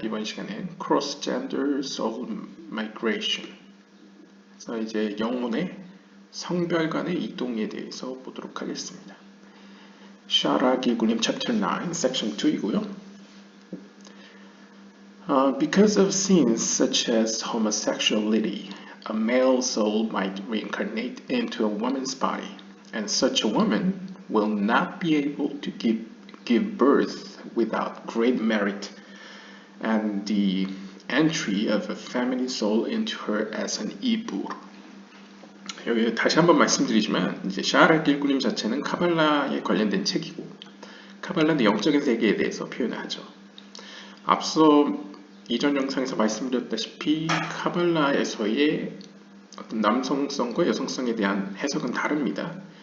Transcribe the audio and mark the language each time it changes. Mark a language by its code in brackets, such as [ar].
[ko] 이번 시간엔 Cross-Gender Soul Migration. 그래서 이제 영혼의 성별 간의 이동에 대해서 보도록 하겠습니다. 샤라 기구님 Chapter 9, Section 2이고요. [en] Because of sins such as homosexuality, a male soul might reincarnate into a woman's body, and such a woman will not be able to give birth without great merit and the entry of a feminine soul into her as an ibur. [ko] 여기 다시 한번 말씀드리지만 이제 샤라 길구님 자체는 카발라에 관련된 책이고 카발라는 영적인 세계에 대해서 표현을 하죠. 앞서 이전 영상에서 말씀드렸다시피 카발라에서의 어떤 남성성과 여성성에 대한 해석은 다릅니다.